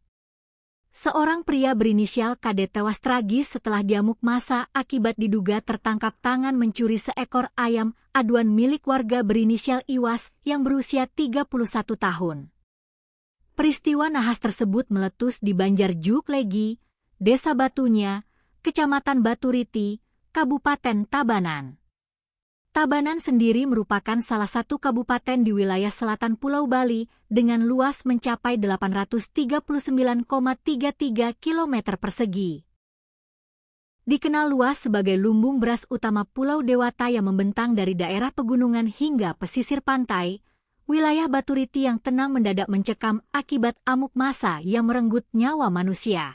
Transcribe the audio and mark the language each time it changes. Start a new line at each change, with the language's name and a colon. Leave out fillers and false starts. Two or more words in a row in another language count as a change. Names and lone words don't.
Indonesian: Seorang pria berinisial KD tewas tragis setelah diamuk massa akibat diduga tertangkap tangan mencuri seekor ayam aduan milik warga berinisial Iwas yang berusia 31 tahun. Peristiwa nahas tersebut meletus di Banjar Juk Legi, Desa Batunya, Kecamatan Baturiti, Kabupaten Tabanan. Tabanan sendiri merupakan salah satu kabupaten di wilayah selatan Pulau Bali dengan luas mencapai 839,33 km persegi. Dikenal luas sebagai lumbung beras utama Pulau Dewata yang membentang dari daerah pegunungan hingga pesisir pantai, wilayah Baturiti yang tenang mendadak mencekam akibat amuk massa yang merenggut nyawa manusia.